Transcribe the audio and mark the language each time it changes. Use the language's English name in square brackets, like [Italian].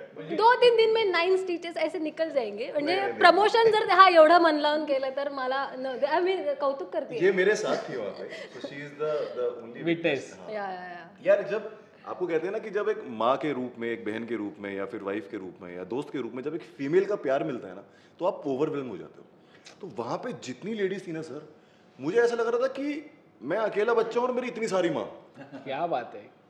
[Hindi] 2-3 दिन में 9 स्टिचेस ऐसे निकल जाएंगे. [Marathi] म्हणजे प्रमोशन जर हा एवढं मन लावून केलं तर मला आम्ही कौतुक करते. [Hindi] ये मेरे साथ थी वहाँ पे, [English] so she is the only Witness. [Hindi] यार जब आपको कहते हैं ना कि जब एक माँ के रूप में, एक बहन के रूप में, या फिर वाइफ के रूप में, या दोस्त के रूप में जब एक फीमेल का प्यार मिलता है ना, तो आप ओवरवेल्म हो जाते हो. तो वहाँ पे जितनी लेडीज थी ना सर, मुझे ऐसा लग रहा था कि मैं अकेला बच्चा हूँ और मेरी इतनी सारी माँ. क्या बात है.